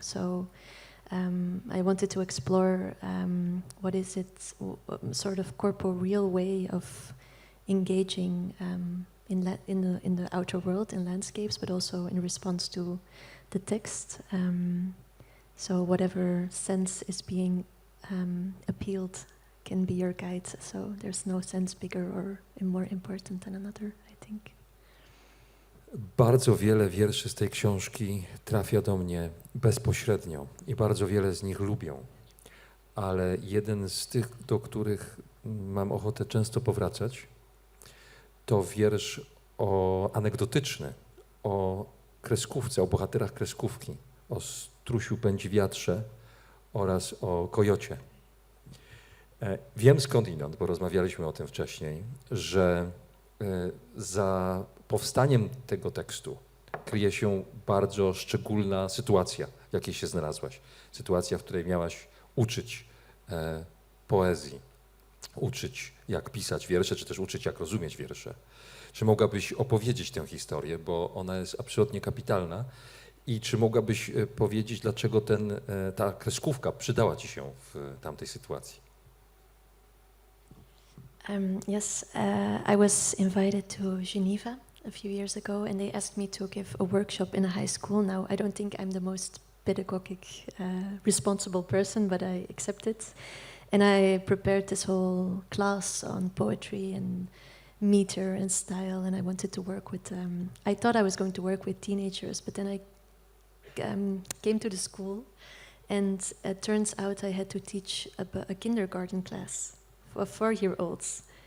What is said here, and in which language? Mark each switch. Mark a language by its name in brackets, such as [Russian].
[English] So I wanted to explore what is it, sort of corporeal way of engaging in the outer world, in landscapes, but also in response to the text. So whatever sense is being appealed can be your guide. So there's no sense bigger or more important than another, I think. [Polish] Bardzo wiele wierszy z tej książki trafia do mnie bezpośrednio i bardzo wiele z nich lubię. Ale jeden z tych, do których mam ochotę często powracać, to wiersz anegdotyczny o kreskówce, o bohaterach kreskówki, o strusiu pędzi wiatrze oraz o kojocie. Wiem skądinąd, bo rozmawialiśmy o tym wcześniej, że za powstaniem tego tekstu kryje się bardzo szczególna sytuacja, w jakiej się znalazłaś. Sytuacja, w której miałaś uczyć poezji uczyć, jak pisać wiersze, czy też uczyć, jak rozumieć wiersze. Czy mogłabyś opowiedzieć tę historię, bo ona jest absolutnie kapitalna i czy mogłabyś powiedzieć, dlaczego ta kreskówka przydała ci się w tamtej sytuacji? [English] Yes, I was invited to Geneva a few years ago, and they asked me to give a workshop in a high school. Now, I don't think I'm the most pedagogic, responsible person, but I accepted. And I prepared this whole class on poetry and meter and style, and I wanted to work with, I thought I was going to work with teenagers, but then I came to the school, and it turns out I had to teach a kindergarten class for 4-year-olds.